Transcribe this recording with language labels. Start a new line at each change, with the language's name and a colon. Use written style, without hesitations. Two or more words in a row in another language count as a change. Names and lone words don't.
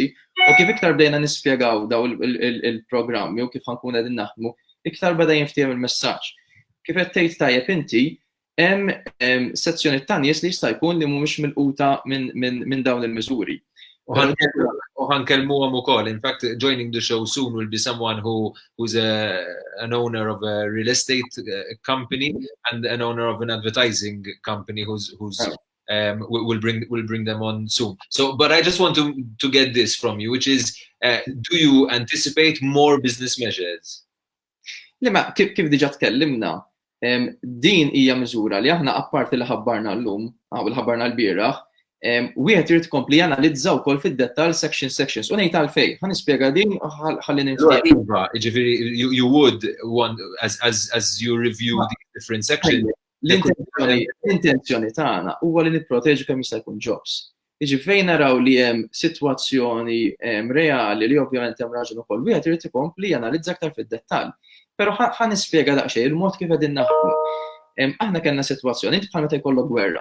Maltese: U kif iktar bdejna nispjegaw daw il-programmi u kif ħankun qegħdin naħdmu, iktar beda jinftiem il-messaġġ. Kif qed tgħid tajjeb inti, hemm sezzjoni ta' nies li jista' jkun li mhumiex milquta minn dawn il-miżuri. Uħankellmuhom ukoll.
English: In fact, joining the show soon will be someone who's an owner of a real estate company and an owner of an advertising company who's will bring them on soon. So, but I just want to get this from you, which is, do you anticipate more business measures?
Maltese: Lima, kif diġà tkellimna, din hija miżura li aħna apparti li ħabbarna llum, li ħabbarna l-bieraħ, wieħed irid tkompli janalizza wkoll fid-dettall sections. U ngħid għalfejn, ħanispjega din ħalli nispjega.
English: Jiġifieri you would want as you review the different sections.
Maltese: L-intenzjoni tagħna huwa li nipproteġu kemm jista' jkun jobs. Jiġifieri naraw li hemm sitwazzjoni reali li ovvjament hemm raġun ukoll wieħed irid ikompli janalizza aktar fid-dettall. Però ħanispjega daqsxejn il-mod kif qegħdin naħdmu. Aħna kellna sitwazzjoni bħal meta jkollok gwerra.